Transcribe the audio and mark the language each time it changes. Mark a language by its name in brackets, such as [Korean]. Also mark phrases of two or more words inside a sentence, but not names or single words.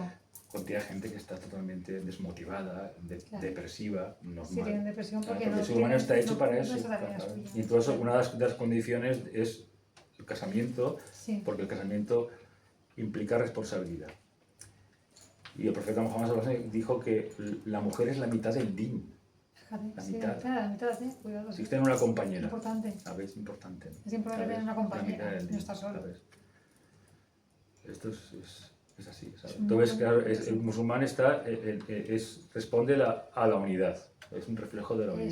[Spanish] Cantidad de gente que está totalmente desmotivada, Claro. depresiva, normal. Si tienen depresión Claro, porque porque no el ser humano está hecho no- para no eso. está tareas claro. tuyas. Y entonces una de las condiciones es el casamiento, Sí. porque el casamiento implica responsabilidad. Y el profeta Muhammad [Arabic] صلى الله عليه وسلم [Spanish] dijo que la mujer es la mitad del din. Fíjate, La sí, mitad. la mitad, cuidado. Si tiene una Es compañera, importante. ¿sabes? Es importante. Es importante ¿sabes? tener una compañera, La mitad del no din, estar solo. ¿sabes? Esto es así, ¿sabes? Es muy Entonces, claro, importante, el sí. musulmán responde a la unidad, es un reflejo de la unidad.